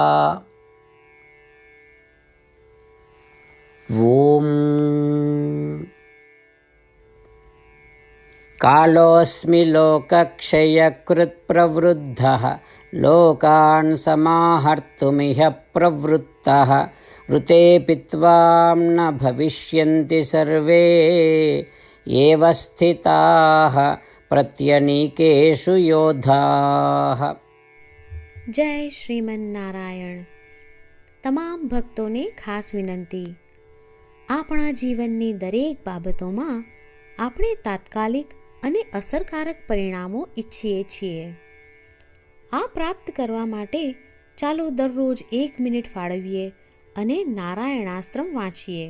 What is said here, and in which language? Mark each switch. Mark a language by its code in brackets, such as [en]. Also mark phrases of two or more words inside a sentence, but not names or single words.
[sa] ॐ कालोऽस्मि लोकक्षयकृत् प्रवृद्धः लोकान् समाहर्तुमिह प्रवृत्तः ऋते पित्वां न भविष्यन्ति सर्वे एव स्थिताः प्रत्यनीकेषु योधाः. [gu] જય શ્રીમન્નારાયણ. તમામ ભક્તોને ખાસ વિનંતી: આપણા જીવનની દરેક બાબતોમાં આપણે તાત્કાલિક અને અસરકારક પરિણામો ઈચ્છીએ છીએ. આ પ્રાપ્ત કરવા માટે ચાલો દરરોજ 1 મિનિટ ફાળવીએ અને નારાયણાસ્ત્રમ વાંચીએ.